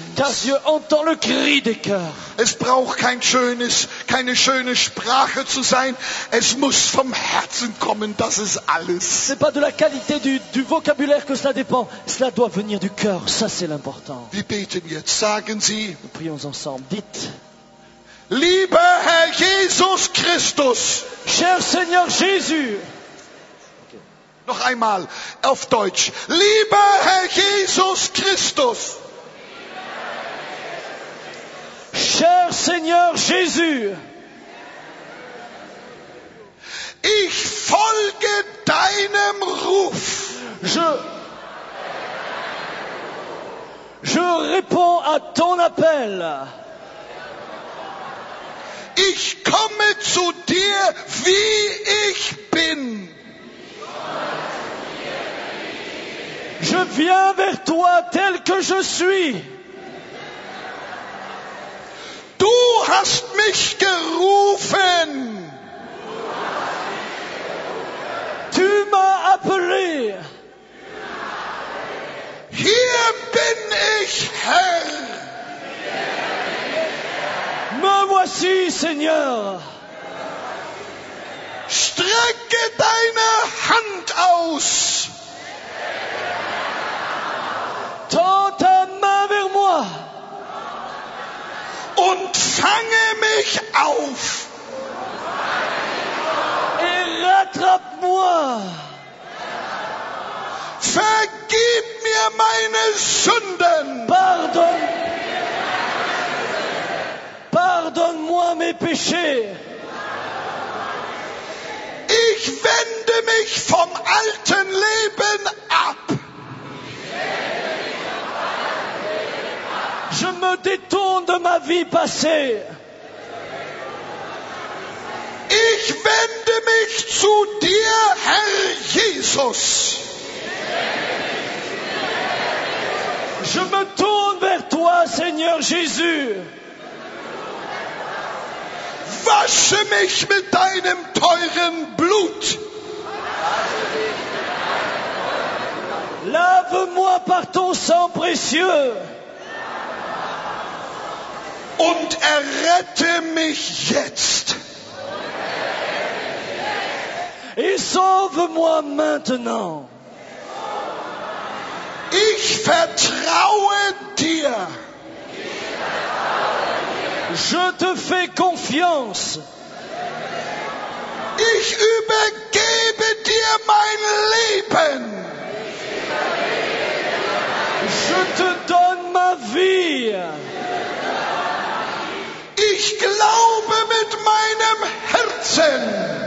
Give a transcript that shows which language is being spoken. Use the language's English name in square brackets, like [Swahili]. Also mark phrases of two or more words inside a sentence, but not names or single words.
[French] Car Dieu entend le cri des cœurs. [German] Es braucht keine schöne Sprache zu sein. Es muss vom Herzen kommen, das ist alles. [French] Ce n'est pas de la qualité du vocabulaire que cela dépend. Cela doit venir du cœur. Ça, c'est l'important. [German] Wir beten jetzt. Sagen Sie, [French] Nous prions ensemble. Dites, [German] lieber Herr Jesus Christus. [French] cher Seigneur Jésus, [German] Noch einmal auf Deutsch. Lieber Herr Jesus Christus. [French] cher Seigneur Jésus, [German] Ich folge deinem Ruf. [French] je réponds à ton appel. [German] Ich komme zu dir, wie ich bin. [French] Je viens vers toi tel que je suis. [German] Du hast mich gerufen. [French] Tu m'as appelé. [German] Hier bin ich, Herr. [French] Me voici, Seigneur. [German] Strecke deine Hand aus. [French] Tends ta main vers moi [German] Und fange mich auf. [French] et rattrape-moi. [German] Vergib mir meine Sünden. [French] Pardonne-moi mes péchés. [German] Ich wende mich vom alten Leben ab. [French] Je me détourne de ma vie passée. [German] Ich wende mich zu dir, Herr Jesus. [French] Je me tourne vers toi, Seigneur Jésus. [German] Wasche mich mit deinem teuren Blut. [French] Lave-moi par ton sang précieux. [German] Und errette mich jetzt. [French] Et sauve-moi maintenant. [German] Ich vertraue dir. [French] Je te fais confiance. [German] Ich übergebe dir mein Leben. [French] Je te donne ma vie. [German] Ich glaube mit meinem Herzen.